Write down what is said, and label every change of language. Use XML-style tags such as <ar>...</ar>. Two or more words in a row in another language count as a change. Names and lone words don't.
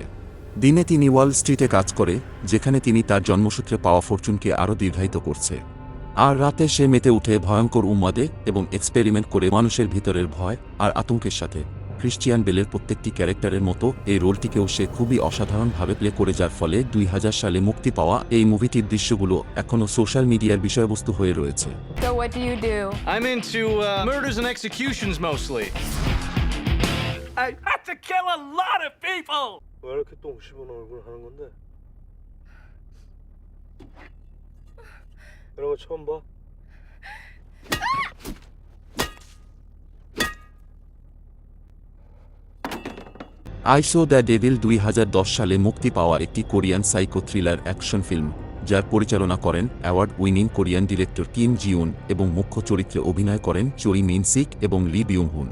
<bn>দিনে তিনি ওয়াল স্ট্রিটে কাজ করে, যেখানে তিনি তার জন্মসূত্রে পাওয়া ফরচুনকে আরও দীর্ঘায়িত করছে, আর রাতে সে মেতে উঠে ভয়ঙ্কর উন্মাদে এবং এক্সপেরিমেন্ট করে মানুষের ভিতরের ভয় আর আতঙ্কের সাথে। ক্রিশ্চিয়ান বেলের প্রত্যেকটি ক্যারেক্টারের মতো এই রোলটিকেও সে খুবই অসাধারণভাবে প্লে করে, যার ফলে 2000 সালে মুক্তি পাওয়া এই মুভিটির দৃশ্যগুলো এখনও</bn> <en>social media</en> <bn>বিষয়বস্তু হয়ে রয়েছে।</bn> <en>So what do you do? I'm into murders and executions mostly. I have to kill a lot of people.</en> <ko>왜 이렇게 똥 씹은 얼굴 하는 건데? 이런 거 처음 봐.</ko> <bn>আইসো দ্য ডেভিল 2010 সালে মুক্তি পাওয়া একটি কোরিয়ান</bn> <en>psycho thriller action film,</en> <bn>যার পরিচালনা করেন</bn> <en>award winning Korean director</en> <bn>কিম জিউন এবং মুখ্য চরিত্রে অভিনয় করেন চোই মিন সিক এবং লি বিউং হুন।</bn>